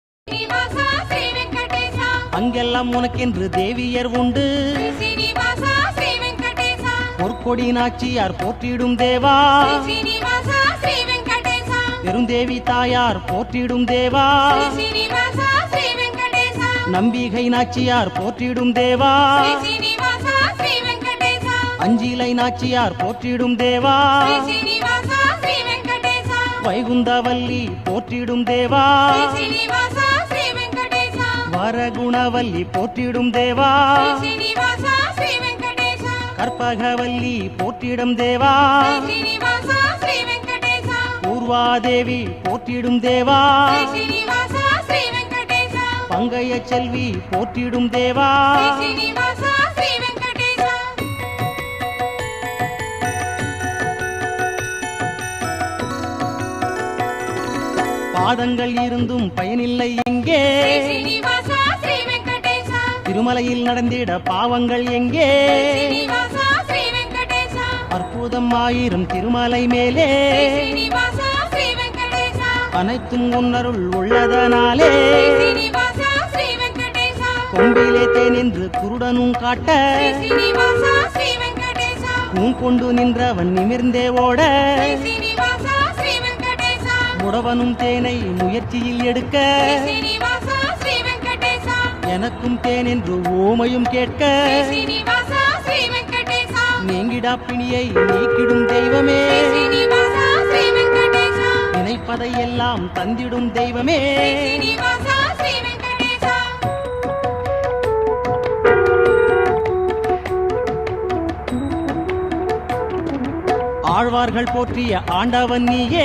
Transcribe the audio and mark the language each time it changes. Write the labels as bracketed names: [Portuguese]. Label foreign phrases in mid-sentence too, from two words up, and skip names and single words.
[Telugu] శ్రీనివాస శ్రీ వెంకటేశ [Tamil] அங்கெல்லாம் உனக்கென்று தேவியர் உண்டு [Telugu] శ్రీ శ్రీనివాస శ్రీ వెంకటేశ [Tamil] பொற்கொடி நாச்சியார் போற்றிடும் தேவா [Telugu] శ్రీ శ్రీనివాస శ్రీ వెంకటేశ [Tamil] பெருந்தேவி தாயார் போற்றிடும் தேவா [Telugu] శ్రీ శ్రీనివాస శ్రీ వెంకటేశ [Tamil] நம்பிகை நாச்சியார் போற்றிடும் தேவா [Telugu] శ్రీ శ్రీనివాస శ్రీ వెంకటేశ [Tamil] அஞ்சிலை நாச்சியார் போற்றிடும் தேவா [Telugu] శ్రీ శ్రీనివాస శ్రీ వెంకటేశ [Tamil] வைகுந்தவல்லி போற்றிடும் தேவா [Telugu] శ్రీ శ్రీనివాస శ్రీ వెంకటేశ [Tamil] வரகுணவல்லி போற்றிடும் தேவா [Telugu] శ్రీ శ్రీనివాస శ్రీ వెంకటేశ [Tamil] கற்பகவல்லி போற்றிடும் தேவா [Telugu] శ్రీ శ్రీనివాస శ్రీ వెంకటేశ [Tamil] பூர்வாதேவி போற்றிடும் தேவா [Telugu] శ్రీ శ్రీనివాస శ్రీ వెంకటేశ [Tamil] பங்கைய செல்வி போற்றிடும் தேவா [Telugu] శ్రీ శ్రీనివాస శ్రీ వెంకటేశ [Tamil] பாதங்கள் இருந்தும் பயனில்லை எங்கே [Telugu] శ్రీ శ్రీనివాస శ్రీ వెంకటేశ [Tamil] திருமலையில் நடந்திட பாவங்கள் எங்கே [Telugu] శ్రీనివాస శ్రీ వెంకటేశ [Tamil] அற்புதம் ஆயிரம் திருமலை மேலே [Telugu] శ్రీ శ్రీనివాస శ్రీ వెంకటేశ [Tamil] அனைத்தும் உன்னருள் உள்ளதனாலே [Telugu] శ్రీ శ్రీనివాస శ్రీ వెంకటేశ [Tamil] கொம்பிலே தேனென்று குருடனும் காட்ட [Telugu] శ్రీ శ్రీనివాస శ్రీ వెంకటేశ [Tamil] கூன் கொண்டு நின்றவன் நிமிர்ந்தே ஓட [Telugu] శ్రీ శ్రీనివాస శ్రీ వెంకటేశ [Tamil] முடவனும் தேனை முயற்சியில் எடுக்க [Telugu] శ్రీ శ్రీనివాస శ్రీ వెంకటేశ [Tamil] எனக்கும் தேனென்று ஓமையும் கேட்க [Telugu] శ్రీ శ్రీనివాస శ్రీ వెంకటేశ [Tamil] நீங்கிடா பிணியை நீக்கிடும் தெய்வமே [Telugu] శ్రీ శ్రీనివాస శ్రీ వెంకటేశ [Tamil] நினைப்பதையெல்லாம் தந்திடும் தெய்வமே [Telugu] శ్రీ శ్రీనివాస శ్రీ వెంకటేశ [Tamil] ஆழ்வார்கள் போற்றிய ஆண்டவன் நீயே